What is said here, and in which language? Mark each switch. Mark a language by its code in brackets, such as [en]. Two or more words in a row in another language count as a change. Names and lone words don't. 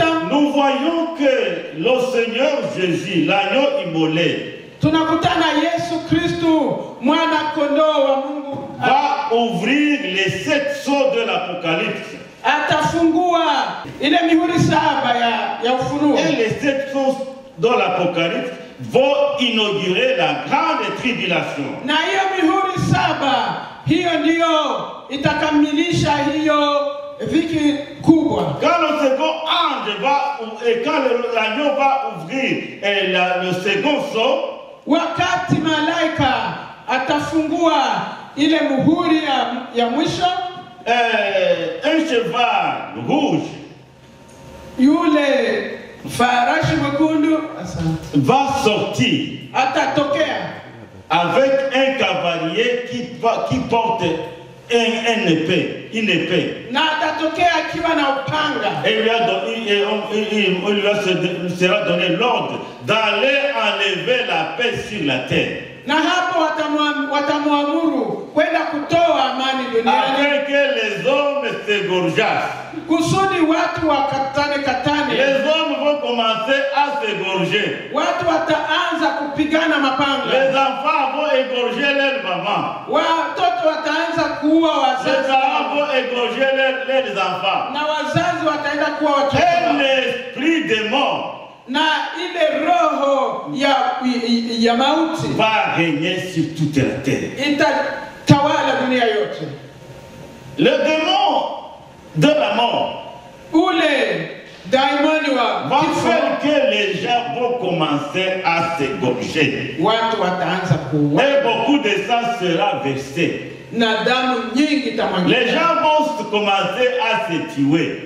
[fr] nous voyons que le Seigneur Jésus, l'agneau immolé, [sw] tunakutana Yesu Kristu mwana kondoo wa Mungu [fr] va ouvrir les 7 sceaux de l'Apocalypse. [sw] atafungua ile mihuri 7 ya Ufunuo. [fr] Et les 7 sceaux de l'Apocalypse vont inaugurer la grande tribulation. [sw] Na hiyo mihuri 7 hiyo ndiyo itakamilisha hiyo dhiki kubwa. [fr] Quand le second ange va, et quand l'agneau va ouvrir le second sceau, [sw] Wakati malaika atafungua ile muhuri ya mwisho, [fr] un cheval rouge [sw] yule farashi mwekundu [fr] va sortir [sw] atatokea [fr] avec un cavalier qui porte une épée. [sw] Na atatokea akiwa na upanga. [fr] Et on lui sera donné l'ordre d'aller enlever la paix sur la terre. [sw] Na hapo watamwamuru kwenda kutoa amani duniani. [fr] Afin que les hommes s'égorgeassent. [sw] Kusudi watu wakatane. [fr] Les hommes vont commencer à s'égorger. [sw] Watu wataanza kupigana mapanga. [fr] Les enfants vont égorger leur maman. [sw] Watoto wataanza kuua wazazi. [fr] Les parents vont égorger leurs enfants. [sw] Na wazazi wataenda kuua watoto. [fr] Et l'esprit des morts [sw] na ile roho ya mauti [fr] va régner sur toute la terre. [sw] Itatawala dunia yote. [fr] Le démon de la mort va faire que les gens vont commencer à s'égorger. Et beaucoup de sang sera versé. Les gens vont commencer à se tuer.